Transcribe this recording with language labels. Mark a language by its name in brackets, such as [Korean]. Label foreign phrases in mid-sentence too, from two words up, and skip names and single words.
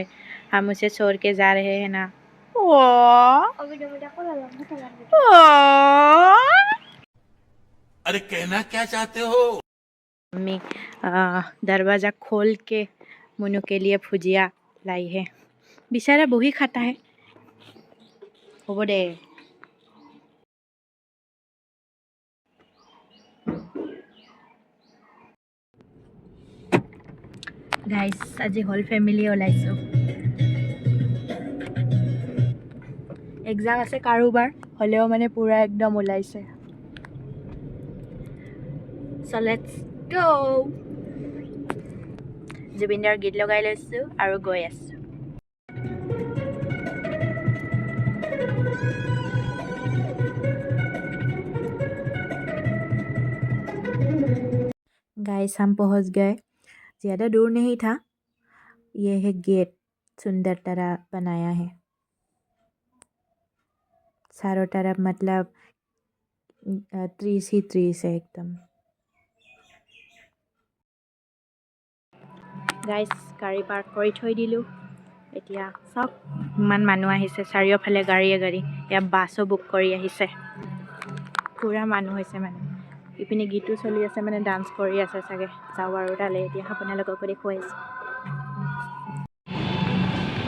[Hindi] हम उसे छोड़ के जा रहे हैं ना। अरे कहना क्या चाहते हो? मम्मी दरवाज़ा खोल के मुन्नू के लिए भुजिया लाई है। बेचारा वही खाता है। [Assamese] হ'ব দে। গাইছ আজি [English] whole family [Assamese] ওলাইছোঁ। এক্সাম আছে কাৰোবাৰ, হ'লেও মানে পূৰা একদম ওলাইছে। [English] So let's go। [Assamese] জুবিনদাৰ গীত লগাই লৈছোঁ আৰু গৈ আছোঁ। [Hindi] गाइस हम पहुंच गए। ज़्यादा दूर नहीं था। ये है गेट, सुंदर तरह बनाया है। चारों तरफ मतलब ट्रीज ही ट्रीज है एकदम। [Assamese] গাইছ গাড়ী পাৰ্ক কৰি থৈ দিলোঁ। এতিয়া চাওক ইমান মানুহ আহিছে, চাৰিওফালে গাড়ীয়ে গাড়ী। এয়া বাছো বুক কৰি আহিছে। পূৰা মানুহ হৈছে মানে। ইপিনে গীতো চলি আছে, মানে ডান্স কৰি আছে চাগে। যাওঁ আৰু তালৈ এতিয়া আপোনালোককো দেখুৱাইছোঁ।